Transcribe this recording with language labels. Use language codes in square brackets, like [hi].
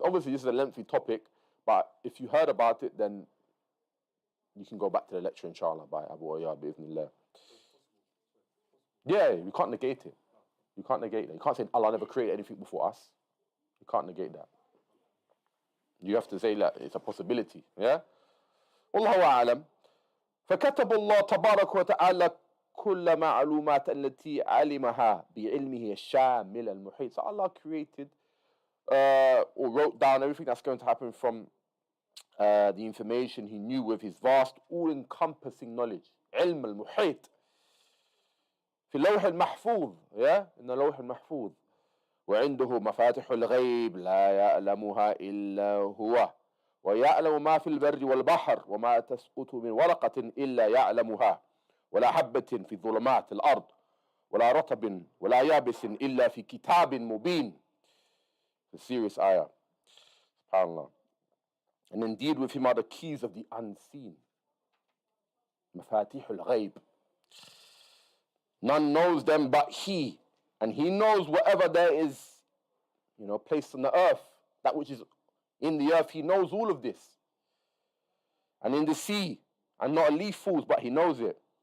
[en] Obviously, this is a lengthy topic, but if you heard about it, then you can go back to the lecture, inshallah, by Abu Ayyad, bi'ithnillah. Yeah, you can't negate it. You can't negate that. You can't say Allah never created anything before us. You can't negate that. You have to say that it's a possibility. Yeah? Wallahu a'lam. [ar] فكتب الله تبارك وتعالى كل معلومات التي علمها بعلمه الشامل المحيط. [en] So Allah created or wrote down everything that's going to happen from the information he knew with his vast, all-encompassing knowledge. [ar] علم المحيط. في اللوح المحفوظ. Yeah? [en] In the لوح المحفوظ. [ar] وعنده مفاتح الغيب لا يعلمها إلا هو ويعلم ما في البر والبحر وما تسقط من ورقة إلا يعلمها ولا حبة في ظلمات الأرض ولا رطب ولا يابس إلا في كتاب مبين. [en] It's a serious ayah. SubhanAllah. And indeed with him are the keys of the unseen. [ar] مفاتيح الغيب. [en] None knows them but he. And he knows whatever there is, placed on the earth. That which is in the earth, he knows all of this. And in the sea, and not a leaf falls, but he knows it.